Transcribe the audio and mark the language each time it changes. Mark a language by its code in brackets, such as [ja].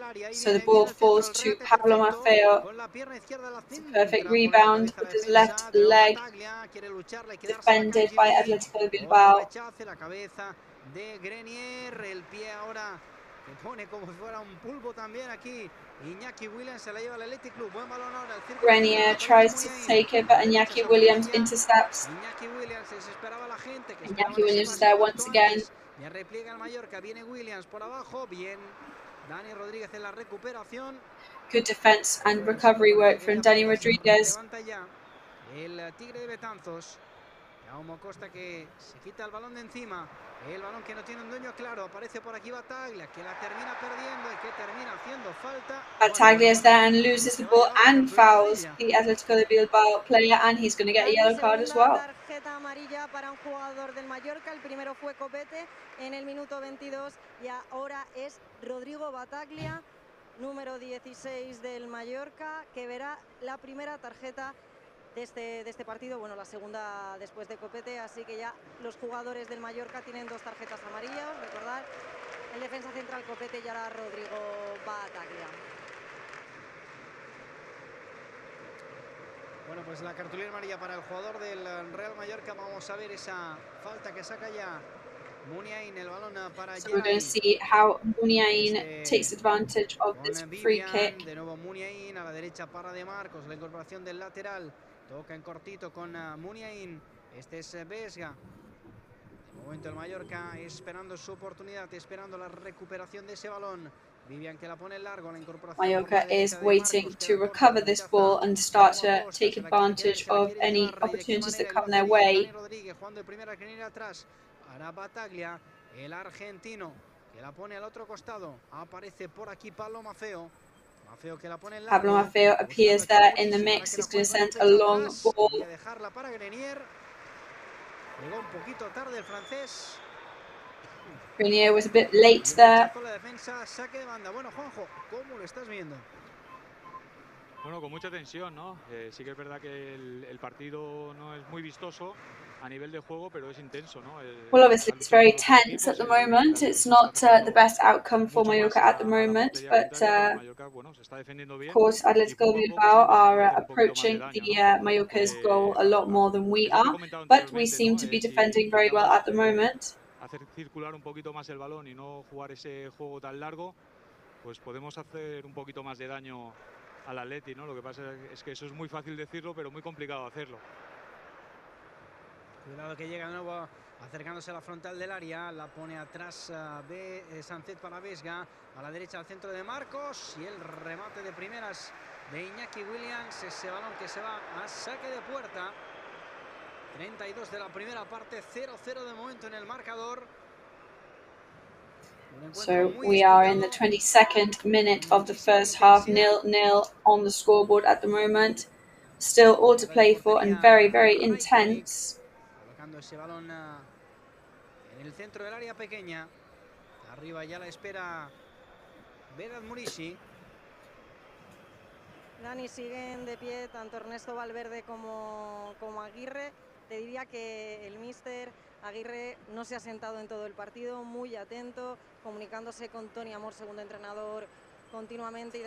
[en] So the ball falls to Pablo Maffeo. It's a perfect rebound with his left leg, defended by Atletico Bilbao. [es] De Grenier, el pie ahora que pone como si fuera un pulpo también aquí. Iñaki Williams se la lleva al Athletic Club. Buen balón ahora. [en] Grenier tries to take it, but Iñaki Williams intercepts. [es] Iñaki Williams desesperaba a la gente. [en] Iñaki Williams is there once again. [es] Ya repliega el Mallorca. Viene Williams por abajo. Bien. Dani Rodríguez en la recuperación. [en] Good defense and recovery work from Dani Rodríguez. [es] El Tigre de Betanzos. Jaume Costa que se quita el balón de encima. El balón que no tiene un dueño claro. Aparece por aquí Battaglia, que la termina perdiendo y que termina haciendo falta. Battaglia is there and loses the ball and fouls the Atletico de Bilbao player, and he's going to get a yellow card as well. Tarjeta amarilla para un jugador del Mallorca. El primero fue Copete en el minuto 22 y ahora es Rodrigo Battaglia, número 16 del Mallorca, que verá la primera tarjeta de este partido, bueno, la segunda después de Copete, así que ya los jugadores del Mallorca tienen 2 tarjetas amarillas. Recordar, el defensa central Copete y ahora Rodrigo Battaglia. Bueno, pues la cartulina amarilla para el jugador del Real Mallorca. Vamos a ver esa falta que saca ya Muniain, el balón para [en] So we're going to see how Muniain takes advantage of this free kick. [es] De nuevo Muniain a la derecha para De Marcos, la incorporación del lateral. Toca en cortito con Muniain. Este es Vesga. De momento el Mallorca esperando su oportunidad, esperando la recuperación de ese balón. Vivian que la pone en largo, la incorporación. [en] Mallorca is waiting to recover this ball and start to take advantage of any opportunities that come their way. [es] Jugando de primera que atrás para Battaglia, el argentino que la pone al otro costado. Aparece por aquí Pablo Maffeo. [en] Pablo Maffeo appears there in the mix. He's going to send a long ball. [es] Dejarla para Grenier. Llegó un poquito tarde el francés. [en] Grenier was a bit late there. [es] La defensa, saque de banda. Bueno, Juanjo, ¿cómo lo estás viendo? Bueno, con mucha tensión, ¿no? Sí que es verdad que el partido no es muy vistoso a nivel de juego, pero es intenso, ¿no? [en] Well, obviously it's very tense at the moment. It's not the best outcome for Mallorca at the moment, but of course Atletico Bilbao are approaching the Mallorca's goal a lot more than we are, but we seem to be defending very well at the moment. [es] Hacer circular un poquito más el balón y no jugar ese juego tan largo, pues podemos hacer un poquito más de daño al Atleti, ¿no? Lo que pasa es que eso es muy fácil decirlo, pero muy complicado hacerlo. Cuidado que llega de nuevo acercándose a la frontal del área, la pone atrás Sánchez para Vesga, a la derecha al centro de Marcos y el remate de primeras de Iñaki Williams, ese balón que se va a saque de puerta. 32 de la primera parte, 0-0 de momento en el marcador. [en] So we are in the 22nd minute of the first half, 0-0 on the scoreboard at the moment. Still all to play for and very, very intense. [es] Colocando ese balón en el centro del área pequeña. Arriba ya la espera Vedat Murici. Dani, siguen de pie tanto Ernesto Valverde como Aguirre. Te diría que el míster Aguirre no se ha sentado en todo el partido, muy atento, comunicándose con Toni Amor, segundo entrenador, continuamente.